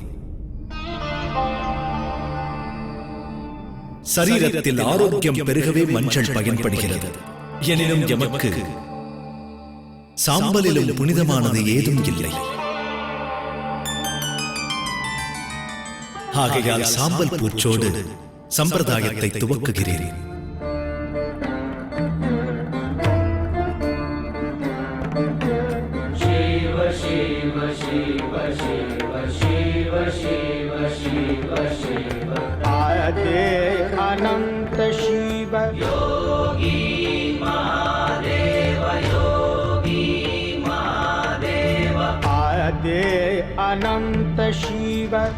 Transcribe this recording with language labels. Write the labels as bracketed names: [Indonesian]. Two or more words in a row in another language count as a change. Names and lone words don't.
[Tamil] சரீரத்தில் ஆரோக்கியம் பெருகவே மஞ்சள் பயன்படுகிறது. எனினும் எமக்கு சாம்பலிலும் புனிதமானது ஏதும் இல்லை. ஆகையால் சாம்பல் பூச்சோடு சம்பிரதாயத்தை துவக்குகிறேன். [Sanskrit] अनंत शिव योगी महादेव योगी महादेव आदे अनंत शिव